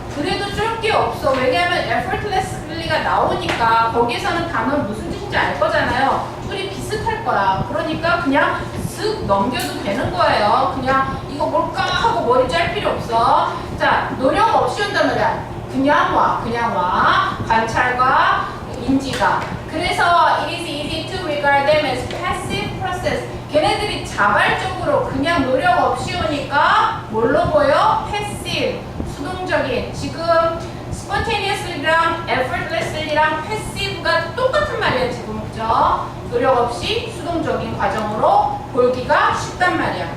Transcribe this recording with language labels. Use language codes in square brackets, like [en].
[ko] 그래도 쫄 게 없어. 왜냐하면 effortlessly가 나오니까 거기에서는 단어 무슨 뜻인지 알 거잖아요. 둘이 비슷할 거야. 그러니까 그냥 쓱 넘겨도 되는 거예요. 그냥 이거 뭘까 하고 머리 짤 필요 없어. 자, 노력 없이 온단 말이야. 그냥 와. 관찰과 인지가. 그래서 [en] it is easy to regard them as passive process. [ko] 걔네들이 자발적으로 그냥 노력 없이 오니까 뭘로 보여? passive, 수동적인. 지금 spontaneously랑 effortlessly랑 passive가 똑같은 말이야 지금, 그죠? 노력 없이 수동적인 과정으로 보기가 쉽단 말이야.